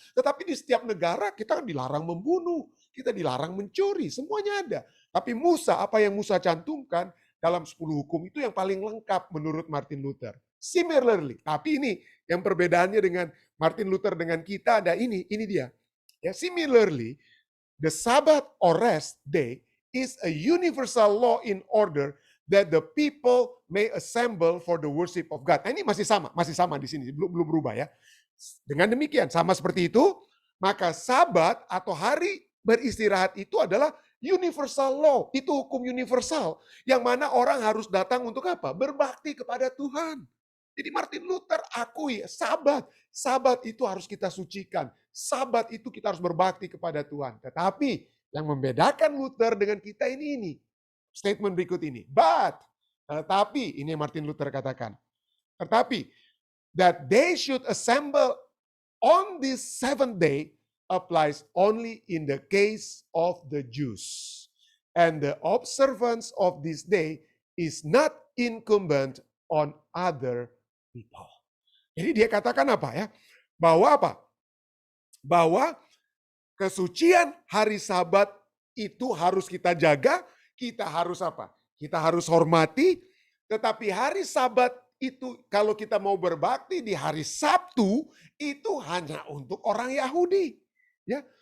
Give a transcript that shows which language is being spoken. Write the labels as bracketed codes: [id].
[id] Tetapi di setiap negara kita dilarang membunuh. Kita dilarang mencuri. Semuanya ada. Tapi Musa, apa yang Musa cantumkan dalam 10 hukum itu yang paling lengkap menurut Martin Luther. Similarly. Tapi ini yang perbedaannya dengan Martin Luther dengan kita ada ini dia. [en] Ya, similarly, the Sabbath or rest day is a universal law in order that the people may assemble for the worship of God. [id] Nah, ini masih sama di sini, belum berubah ya. Dengan demikian, sama seperti itu, maka Sabat atau hari beristirahat itu adalah universal law. Itu hukum universal yang mana orang harus datang untuk apa? Berbakti kepada Tuhan. Jadi Martin Luther akui Sabat itu harus kita sucikan. Sabat itu kita harus berbakti kepada Tuhan. Tetapi yang membedakan Luther dengan kita ini. Statement berikut ini. Tetapi, ini Martin Luther katakan. [en] Tetapi, that they should assemble on this seventh day applies only in the case of the Jews. And the observance of this day is not incumbent on other people. [id] Jadi dia katakan apa ya? Bahwa apa? Bahwa kesucian hari Sabat itu harus kita jaga, kita harus apa? Kita harus hormati, tetapi hari Sabat itu kalau kita mau berbakti di hari Sabtu itu hanya untuk orang Yahudi. Ya,